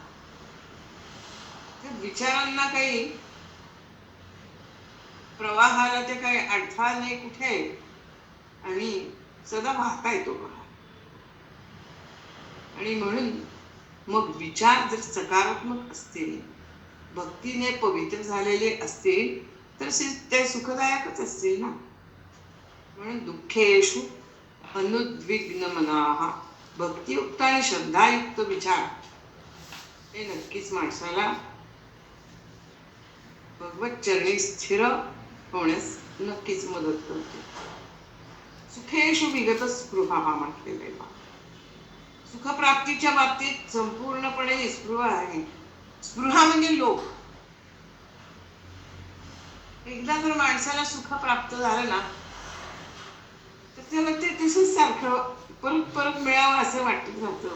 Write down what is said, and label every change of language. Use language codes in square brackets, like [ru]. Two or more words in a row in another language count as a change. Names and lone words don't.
[mr] त्या विचारांना काही, प्रवाहाला ते काही अडथळा नाही कुठे, आणि सदा वाहता येतो बघा. आणि म्हणून मग विचार जर सकारात्मक असतील, भक्तीने पवित्र झालेले असतील तर ते सुखदायकच असतील ना. म्हणून [sa] दुःखेषु अनुद्विग्न मनाः, [mr] भक्तियुक्त आणि श्रद्धायुक्त विचार हे नक्कीच माणसाला भगवत चरणी स्थिर होण्यास नक्कीच मदत करते. [sa] सुखेषु विगत स्पृहा [mr] म्हटलेलं आहे. सुखप्राप्तीच्या बाबतीत संपूर्णपणे निस्पृह आहे. स्पृहा म्हणजे लोभ. एकदा जर माणसाला सुख प्राप्त झालं ना तर त्याला ते तसंच सारखं परत परत मिळावं असं वाटत राहतं.